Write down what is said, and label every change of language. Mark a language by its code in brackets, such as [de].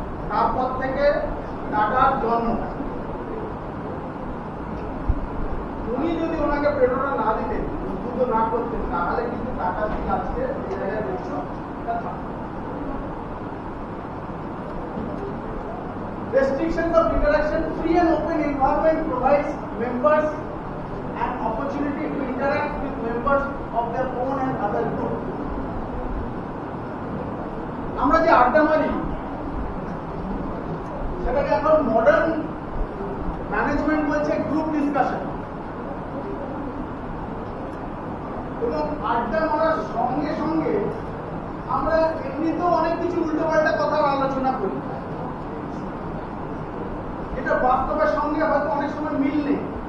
[bn] তারপর থেকে টাটার জন্ম। উনি যদি ওনাকে প্রেরণা না দিতেন, উদ্বুদ্ধ না করতেন, তাহলে কিন্তু টাটা দিন আজকে এই জায়গায় দেখছো। [en] Restrictions of interaction, free and open environment provides members an opportunity to interact with members of their own and other group. [bn] আমরা যে আড্ডা মারি সেটাকে এখন মডার্ন ম্যানেজমেন্ট বলছে গ্রুপ ডিসকাশন। এবং আড্ডা মারার সঙ্গে সঙ্গে আমরা এমনিতেও অনেক কিছু উল্টোপাল্টা কথার আলোচনা করি, এটা বাস্তবের সঙ্গে হয়তো অনেক সময় মিল নেই।